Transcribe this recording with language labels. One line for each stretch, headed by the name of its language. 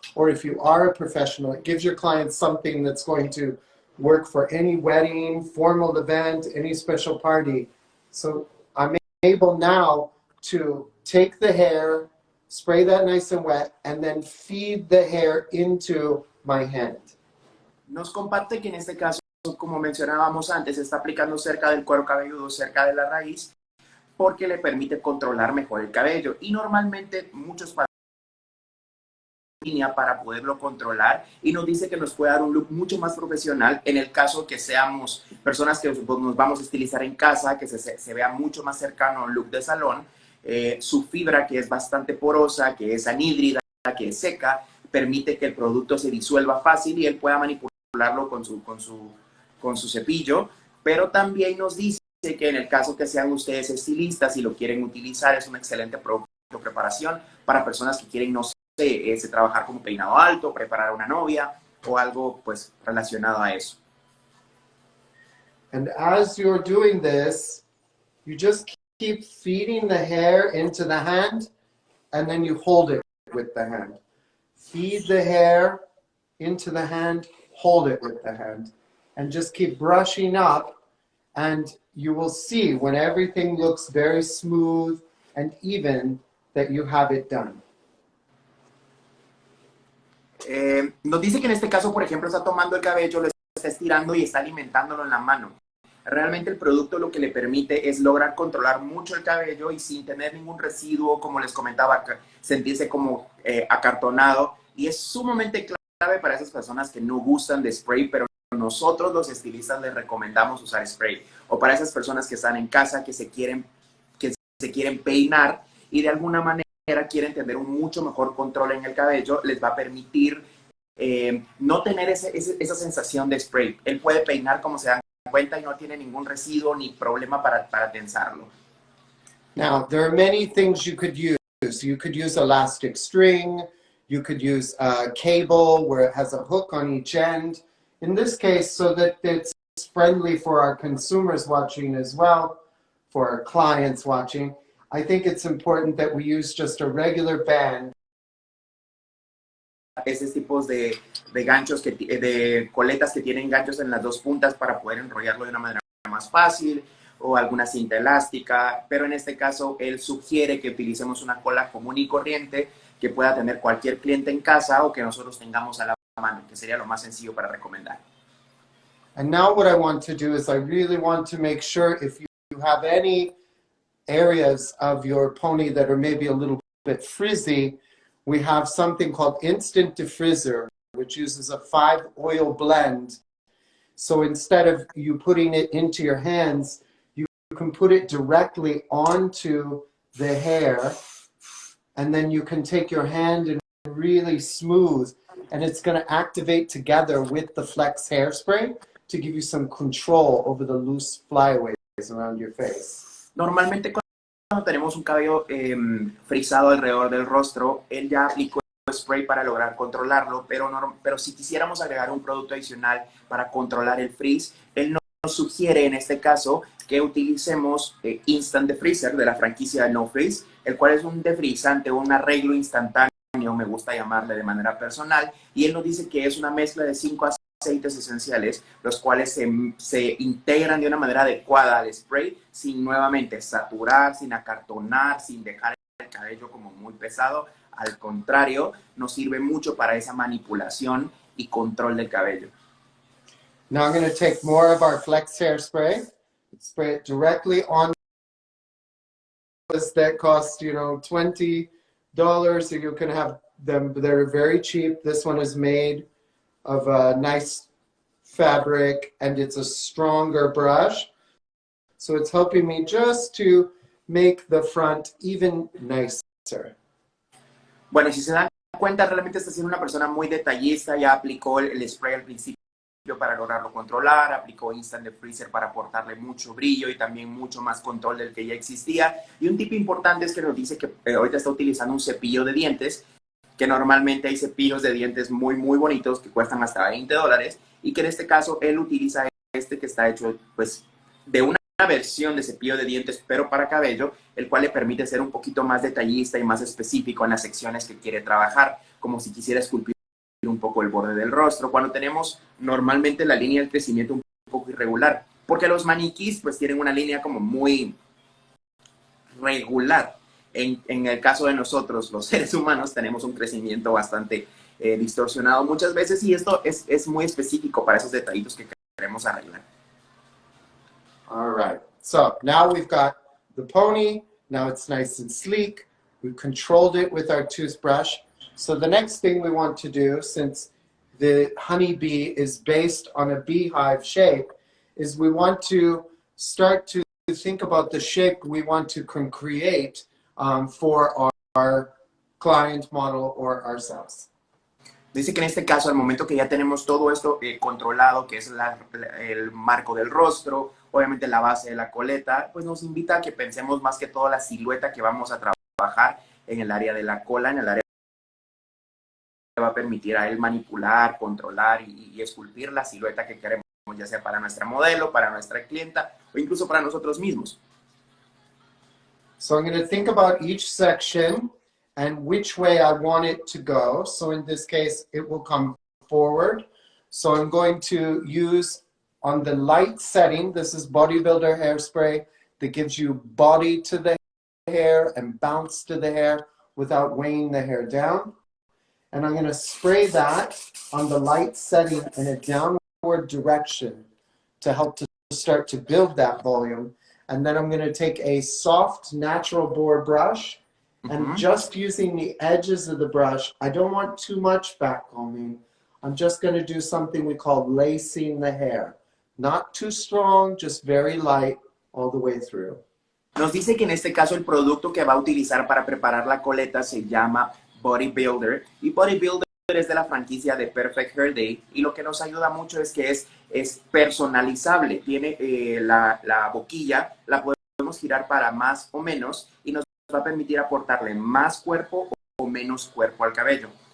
English: Or if you are a professional, it gives your clients something that's going to work for any wedding, formal event, any special party. So I'm able now to take the hair, spray that nice and wet, and then feed the hair into my hand.
Spanish: Nos comparte que en este caso, como mencionábamos antes, está aplicando cerca del cuero cabelludo, cerca de la raíz, porque le permite controlar mejor el cabello. Y normalmente muchos para poderlo controlar, y nos dice que nos puede dar un look mucho más profesional en el caso que seamos personas que nos vamos a estilizar en casa, que se vea mucho más cercano a un look de salón. Su fibra, que es bastante porosa, que es anhídrida, que es seca, permite que el producto se disuelva fácil y él pueda manipularlo con su cepillo. Pero también nos dice que en el caso que sean ustedes estilistas y lo quieren utilizar, es un excelente producto de preparación para personas que quieren, no sé, trabajar como peinado alto, preparar a una novia o algo pues relacionado a eso.
English: And as you're doing this, you just keep feeding the hair into the hand, and then you hold it with the hand. Feed the hair into the hand, hold it with the hand, and just keep brushing up, and you will see when everything looks very smooth and even that you have it done.
Spanish: Nos dice que en este caso, por ejemplo, está tomando el cabello, lo está estirando y está alimentándolo en la mano. Realmente el producto lo que le permite es lograr controlar mucho el cabello y sin tener ningún residuo, como les comentaba, sentirse como acartonado. Y es sumamente clave para esas personas que no gustan de spray, pero nosotros los estilistas les recomendamos usar spray. O para esas personas que están en casa, que se quieren peinar y de alguna manera quieren tener un mucho mejor control en el cabello, les va a permitir no tener esa sensación de spray. Él puede peinar como se dan cuenta y no tiene ningún residuo ni problema para tensarlo.
English: Now, there are many things you could use. You could use elastic string. You could use a cable where it has a hook on each end. In this case, so that it's friendly for our consumers watching as well, for our clients watching, I think it's important that we use just a regular band.
Spanish: Esos tipos de ganchos, de coletas que tienen ganchos en las dos puntas para poder enrollarlo de una manera más fácil. o alguna cinta elástica, pero en este caso él sugiere que utilicemos una cola común y corriente que pueda tener cualquier cliente en casa o que nosotros tengamos a la mano, que sería lo más sencillo para recomendar.
English: And now what I want to do is I really want to make sure if you have any areas of your pony that are maybe a little bit frizzy, we have something called Instant Diffuser, which uses a 5-oil blend. So instead of you putting it into your hands, you can put it directly onto the hair, and then you can take your hand and really smooth, and it's going to activate together with the Flex hairspray to give you some control over the loose flyaways around your face.
Spanish: Normalmente cuando tenemos un cabello frisado alrededor del rostro, él ya aplicó spray para lograr controlarlo, pero si quisiéramos agregar un producto adicional para controlar el frizz, él nos sugiere en este caso que utilicemos Instant Diffuser de la franquicia de No Frizz, el cual es un defrizante, un arreglo instantáneo, me gusta llamarle de manera personal, y él nos dice que es una mezcla de 5 aceites esenciales, los cuales se integran de una manera adecuada al spray, sin nuevamente saturar, sin acartonar, sin dejar el cabello como muy pesado. Al contrario, nos sirve mucho para esa manipulación y control del cabello.
English: Now I'm going to take more of our Flex hairspray, spray it directly on that cost, $20, or you can have them, they're very cheap. This one is made of a nice fabric, and it's a stronger brush. So it's helping me just to make the front even nicer.
Spanish: Bueno, y si se dan cuenta, realmente está siendo una persona muy detallista. Ya aplicó el spray al principio para lograrlo controlar, aplicó Instant Diffuser para aportarle mucho brillo y también mucho más control del que ya existía. Y un tip importante es que nos dice que ahorita está utilizando un cepillo de dientes, que normalmente hay cepillos de dientes muy, muy bonitos que cuestan hasta $20, y que en este caso él utiliza este que está hecho pues de una versión de cepillo de dientes, pero para cabello, el cual le permite ser un poquito más detallista y más específico en las secciones que quiere trabajar, como si quisiera esculpir un poco el borde del rostro, cuando tenemos normalmente la línea del crecimiento un poco irregular, porque los maniquís pues tienen una línea como muy regular. En el caso de nosotros, los seres humanos, tenemos un crecimiento bastante distorsionado muchas veces, y esto es muy específico para esos detallitos que queremos arreglar.
English: All right, so now we've got the pony. Now it's nice and sleek. We've controlled it with our toothbrush. So the next thing we want to do, since the honeybee is based on a beehive shape, is we want to start to think about the shape we want to create for our client model or ourselves.
Spanish: Dice que en este caso, al momento que ya tenemos todo esto controlado, que es el marco del rostro, obviamente la base de la coleta, pues nos invita a que pensemos más que todo la silueta que vamos a trabajar en el área de la cola, en el área que va a permitir a él manipular, controlar y esculpir la silueta que queremos, ya sea para nuestra modelo, para nuestra clienta o incluso para nosotros mismos.
English: So I'm going to think about each section and which way I want it to go. So in this case, it will come forward. So I'm going to use on the light setting, this is Bodybuilder hairspray that gives you body to the hair and bounce to the hair without weighing the hair down. And I'm going to spray that on the light setting in a downward direction to help to start to build that volume. And then I'm going to take a soft natural bore brush and just using the edges of the brush, I don't want too much back combing. I'm just going to do something we call lacing the hair. Not too strong, just very light all the way through.
Spanish: Nos dice que en este caso el producto que va a utilizar para preparar la coleta se llama Bodybuilder, y Bodybuilder es de la franquicia de Perfect Hair Day, y lo que nos ayuda mucho es que es personalizable. Tiene la boquilla, la podemos girar para más o menos y nos va a permitir aportarle más cuerpo o menos cuerpo al cabello.